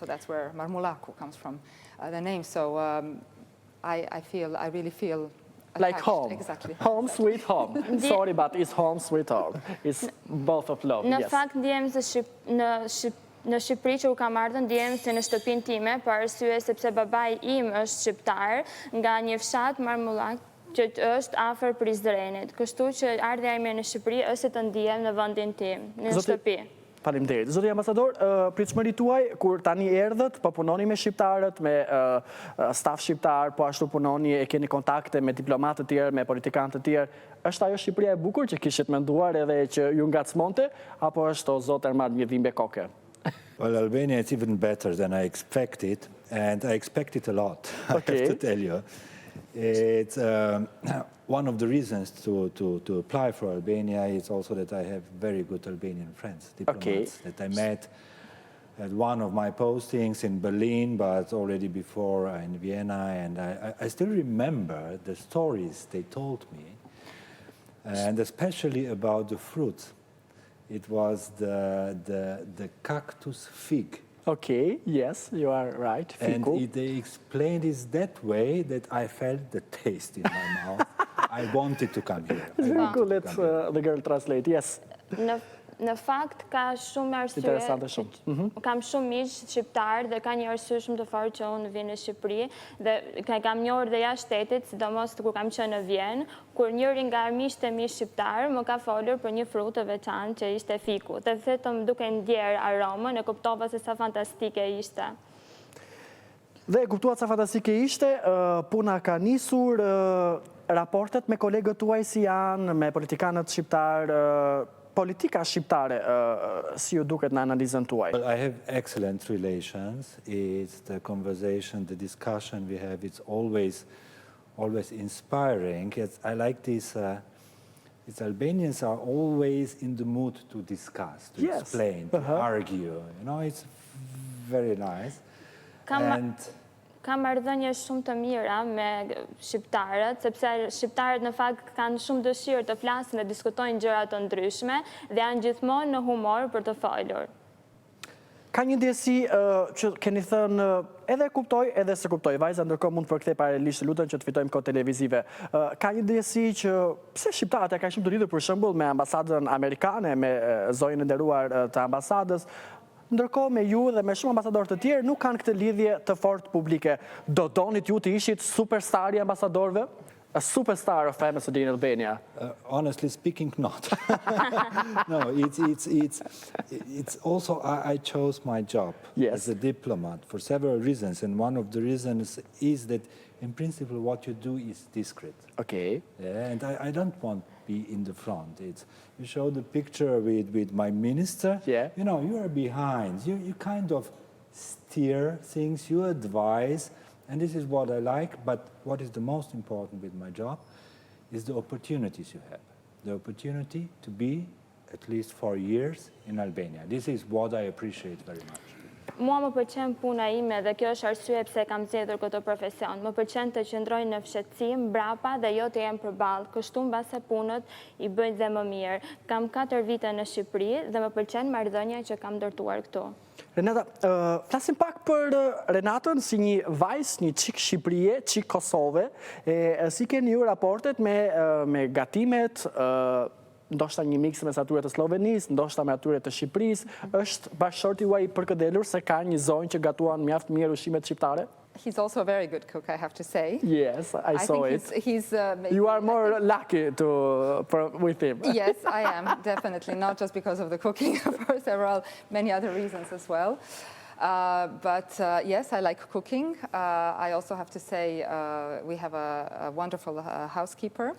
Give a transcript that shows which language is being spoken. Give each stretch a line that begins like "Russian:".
English: So that's where Marmulaku comes from, the name. So I really feel like attached. home. Exactly. Home sweet home. Sorry, but it's home sweet home. It's both of love,
Albanian: Në
English: yes.
Albanian: fakt ndjem se në Shqipëri që u kam ardhur ndjem se në shtëpinë time, për arsye sepse babai im është shqiptar nga një fshat Marmullak që është afër Prizrenit. Kështu që ardha ime në Shqipëri është të ndihem në vendin tim, në shtëpi. Faleminderit. Zoti ambasador, pritshmëritë tuaj kur tani erdhët, po punoni me shqiptarët, me staf shqiptar, po ashtu punoni e keni kontakte me diplomatë të tjerë, me politikanë të tjerë, është ajo Shqipëria e bukur që kishit menduar edhe që ju ngacmonte, apo është o zot Ermad një dhimbje koke?
English: Well, Albania is even better than I expected, and I expected a lot, I have to tell you. It's one of the reasons to apply for Albania is also that I have very good Albanian friends, diplomats, that I met at one of my postings in Berlin, but already before in Vienna, and I still remember the stories they told me, and especially about the fruits. It was the cactus fig. Okay, yes, you are right. Fiku. And they explained it that way that I felt the taste in my mouth. I wanted to come here. It's very cool, let the girl translate, yes.
Albanian: Në fakt ka shumë arsye. Interesante shumë. Kam shumë miq shqiptar dhe ka një arsye shumë të fortë që unë vi në Shqipëri dhe kam njohur dhe jashtë shtetit, sidomos kur kam qenë në Vjenë, kur njëri nga miqtë e mi shqiptar më ka folur për një frut të veçantë që ishte fiku. Dhe vetëm duke ndjer aromën e kuptova se sa fantastike ishte. Dhe kuptuat sa fantastike ishte, puna ka nisur, raportet me kolegët tuaj si janë, me politikanët shqiptar, politika shqiptare, si ju duket në analizën tuaj?
English: Well, I have excellent relations. It's the conversation, the discussion we have, it's always inspiring. I like this, Albanians are always in the mood to discuss, to explain, to argue. You know, it's very nice.
Albanian: Kam marrëdhënie shumë të mira me shqiptarët, sepse shqiptarët në fakt kanë shumë dëshirë të flasin dhe diskutojnë gjëra të ndryshme dhe janë gjithmonë në humor për të folur. Ka një ndjesi që keni thënë edhe kuptoj, edhe se kuptoj. Vajza ndërkohë mund të përkthej paralelisht, lutem që të fitojmë kohë televizive. Ka një ndjesi që pse shqiptarët ka shumë të lidhur për shembull me ambasadën amerikane, me zonjën e nderuar të ambasadës, ndërkohë me ju dhe me shumë ambasadorë të tjerë nuk kanë këtë lidhje të fortë publike. Do donit ju të ishit superstar i ambasadorëve?
English: A superstar of Ambasadori in Albania? Honestly speaking, not. No, it's also I chose my job as a diplomat for several reasons, and one of the reasons is that in principle what you do is discreet. Okay. Yeah, and I don't want to be in the front. You show the picture with my minister. Yeah. You know, you are behind. You kind of steer things, you advise, and this is what I like, but what is the most important with my job is the opportunities you have. The opportunity to be, at least for years, in Albania. This is what I appreciate very much.
Albanian: Mua më pëlqen puna ime dhe kjo është arsye pse kam zgjedhur këtë profesion. Më pëlqen të qëndroj në fshehtësi mbrapa dhe jo të jem përballë. Kështu mbase punët i bëjnë dhe më mirë. Kam 4 vite në Shqipëri dhe më pëlqen marrëdhënia që kam ndërtuar këtu. Renata, flasim pak për Renatën si një vajzë, një çik Shqipërie, çik Kosove, si keni ju raportet me gatimet, ndoshta një miks mes atyre të Slovenisë, ndoshta me atyre të Shqipërisë, është bashkëshorti juaj i përkëdelur se ka një zonjë që gatuan mjaft mirë ushqimet shqiptare?
English: He's also a very good cook, I have to say. Yes, I saw it. He's You are more lucky with him. Yes, I am, definitely. Not just because of the cooking, of course, there are many other reasons as well. But yes, I like cooking. I also have to say we have a wonderful housekeeper.